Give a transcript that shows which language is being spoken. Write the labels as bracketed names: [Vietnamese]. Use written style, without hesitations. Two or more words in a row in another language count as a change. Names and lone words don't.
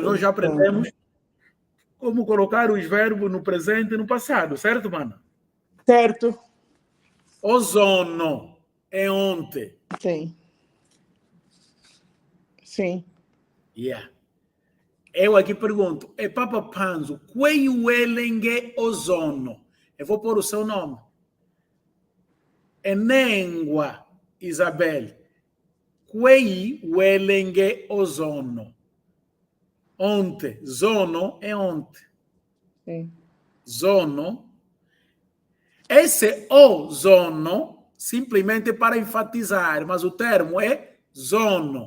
[Portuguese] Nós já aprendemos como colocar os verbos no presente e no passado, certo, mano? Certo. Ozono é ontem. Sim. Sim. Yeah. Eu aqui pergunto, é Papa Panzo, [Kimbundu] quei uelenge ozono? [Portuguese] Eu vou pôr o seu nome. Enengua, Isabel. [Kimbundu] Quei uelenge ozono? Ontem. [Portuguese] Zono é ontem. Sim. Zono. Esse o zono, simplesmente para enfatizar, mas o termo é zono.